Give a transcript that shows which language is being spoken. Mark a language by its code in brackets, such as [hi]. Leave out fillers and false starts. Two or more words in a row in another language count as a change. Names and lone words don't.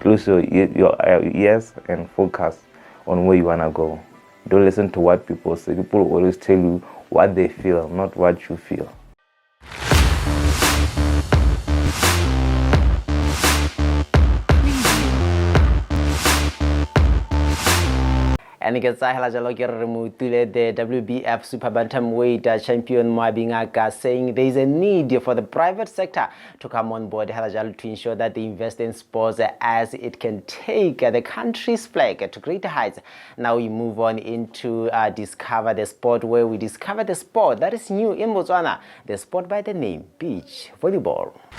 [en] Close your ears and focus on where you want to go. Don't listen to what people say. People always tell you what they feel, not what you feel. And [tn] ke tsahela jalo ke re mo tule [en] the WBF Super Bantamweight champion Moabingaka, saying there is a need for the private sector to come on board to ensure that they invest in sports as it can take the country's flag to greater heights. Now we move on into Discover the Sport, where we discover the sport that is new in Botswana, the sport by the name beach volleyball.